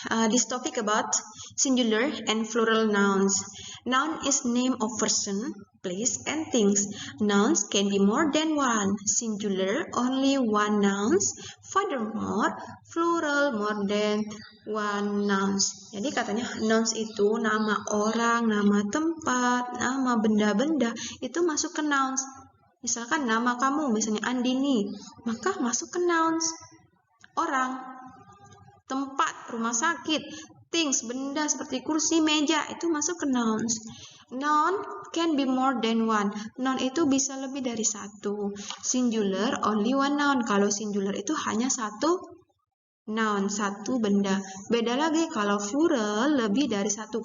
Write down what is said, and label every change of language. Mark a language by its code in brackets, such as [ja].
[en] This topic about singular and plural nouns. Noun is name of person, place, and things. Nouns can be more than one. Singular, only one nouns. Furthermore, plural, more than one nouns. [id] Jadi katanya nouns itu nama orang, nama tempat, nama benda-benda, itu masuk ke nouns. Misalkan nama kamu, misalnya Andini, maka masuk ke nouns. Orang, tempat, rumah sakit, things, benda seperti kursi, meja, itu masuk ke nouns. [en] Noun can be more than one. [id] Noun itu bisa lebih dari satu. [en] Singular, only one noun. [id] Kalau singular itu hanya satu noun, satu benda. Beda lagi kalau plural, lebih dari satu.